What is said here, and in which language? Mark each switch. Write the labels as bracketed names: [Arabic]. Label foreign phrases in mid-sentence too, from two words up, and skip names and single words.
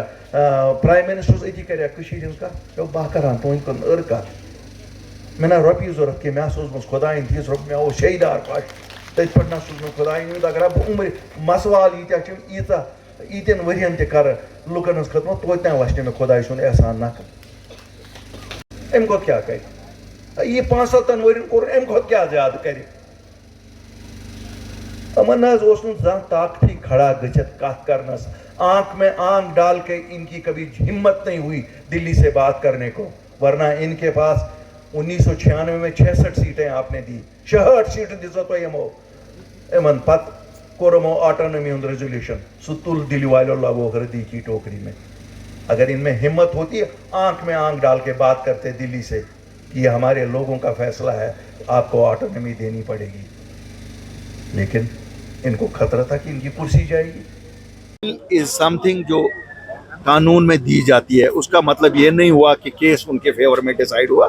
[Kashmiri] پرٛایم منسٹرس أتی کرِ کٔشیٖرِ ہٕنٛز کتھ بہٕ کران تُہنٛدِ کُن أر کتھ مےٚ نہ رۄپیہِ ضوٚرتھ کینٛہہ مےٚ ہسا اوس خۄدایَن تیٖژ رۄپیہِ مےٚ اوس شیٚیہِ پاش تٔتھۍ پٮ۪ٹھ نہ سوٗز مےٚ خۄدایَن یوٗت اگر بہٕ عمرِ مسوال ییٖتیاہ چھِ ییٖژاہ ییٖتٮ۪ن ؤرین تہِ کرٕ لُکن ہٕنٛز خدمت توتہِ تام وَسہِ نہٕ مےٚ خۄداے سُنٛد احسان نکھٕ اَمہِ کھۄتہٕ کیٛاہ کرِ یہ 5-7 ؤرین کوٚر اَمہِ کھۄتہٕ کیٛاہ زیادٕ کرِ امن حظ اوس نہٕ زانٛہہ طاقتٕے کھڑا گٔژھِتھ کتھ کرنس [Urdu] آنکھ میں آنکھ ڈال کے ان کی کبھی ہمت نہیں ہوئی دلی سے بات کرنے کو ورنہ ان کے پاس 1996 میں 66 سیٹیں آپ نے دی 66 سیٹیں [Kashmiri] دِژو تۄہہِ یِمن پتہٕ کوٚر یِمو آٹونمی ہُنٛد ریزولیوشن سُہ تُل دِلہِ والیو [Urdu] لگو ہردی کی ٹوکری میں اگر ان میں ہمت ہوتی آنکھ میں آنکھ ڈال کے بات کرتے دلی سے کہ یہ ہمارے لوگوں کا فیصلہ ہے آپ کو آٹونمی دینی پڑے گی لیکن ان کو خطرہ تھا کہ ان کی کرسی جائے گی. [English] as something [Urdu] جو قانون میں دی جاتی ہے اس کا مطلب یہ نہیں ہوا کہ کیس ان کے فیور میں ڈیسائیڈ ہوا.